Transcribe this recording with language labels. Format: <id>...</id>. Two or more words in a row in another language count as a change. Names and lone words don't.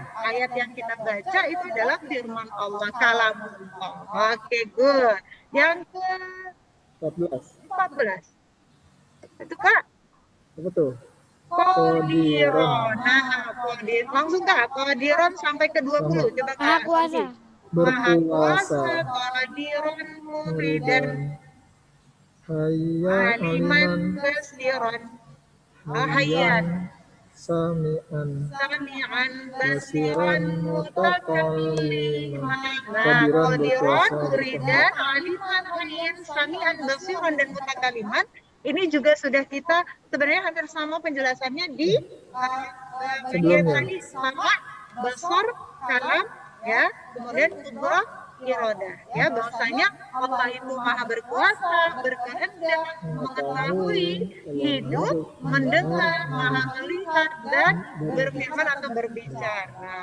<id>Ayat yang kita baca itu adalah firman Allah, kalamullah. Oke, good. Yang ke 14 itu Kak apa tuh? Qadiron. Nah, Qadiron langsung Kak, Qadiron sampai ke 20. Coba Kak. Maha kuasa. Berkuasa,</id> <ar>قادرا، مريدا, عالما, بصيرا، حيا, سميعا, بصيرا، متكلما. Nah, قادرا، مريدا، عالما، حيا، سميعا، بصيرا,</ar> <id>dan mutakalliman. Ini juga sudah kita sebenarnya hampir sama penjelasannya di bagian tadi, sama, basar, kalam, ya, kemudian kudra, iradah, ya, bahwasanya Allah itu maha berkuasa, berkehendak, mengetahui, hidup, mendengar, maha melihat, dan berfirman atau berbicara.</id>